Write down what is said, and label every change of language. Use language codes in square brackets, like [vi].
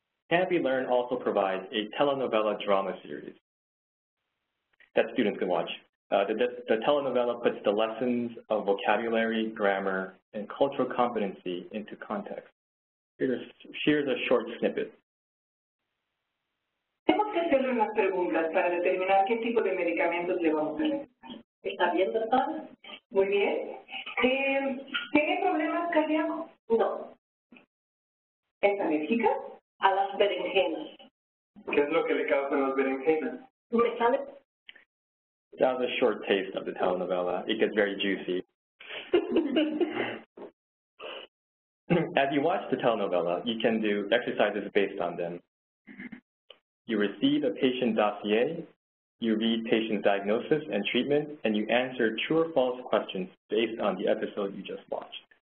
[en] Canopy Learn also provides a telenovela drama series that students can watch. The telenovela puts the lessons of vocabulary, grammar, and cultural competency into context. Here's a short snippet. [es] Tenemos que hacerle unas preguntas para determinar qué tipo de medicamentos le vamos a necesitar. ¿Está bien, doctor? Muy bien. ¿Tiene problemas cardíacos? No. ¿Es alérgica? A las berenjenas. ¿Qué es lo que le causan las berenjenas? ¿Me sale? [en] That was a short taste of the telenovela. It gets very juicy. As you watch the telenovela, you can do exercises based on them. You receive a patient dossier, you read patient's diagnosis and treatment, and you answer true or false questions based on the episode you just watched.